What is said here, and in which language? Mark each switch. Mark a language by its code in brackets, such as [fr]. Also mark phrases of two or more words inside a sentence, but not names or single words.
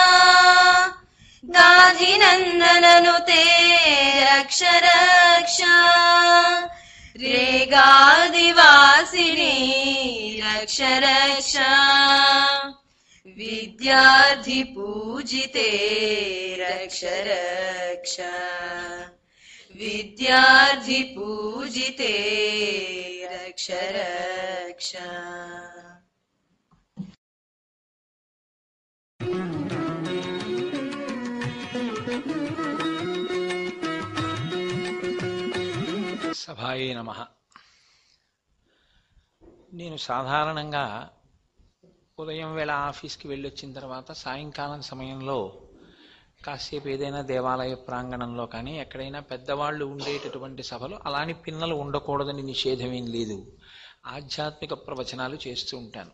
[sa] गाधिनन्दननुते रक्ष रक्ष रेगादिवासिनी रक्ष रक्ष विद्यार्थि पूजिते रक्ष रक्ष विद्यार्थि पूजिते रक्ष रक्ष। సభాయే నమః. [te] నేను సాధారణంగా ఉదయం వేళ ఆఫీస్కి వెళ్ళొచ్చిన తర్వాత సాయంకాలం సమయంలో కాసేపు ఏదైనా దేవాలయ ప్రాంగణంలో కానీ ఎక్కడైనా పెద్దవాళ్ళు ఉండేటటువంటి సభలు, అలాని పిల్లలు ఉండకూడదని నిషేధమేం లేదు, ఆధ్యాత్మిక ప్రవచనాలు చేస్తూ ఉంటాను.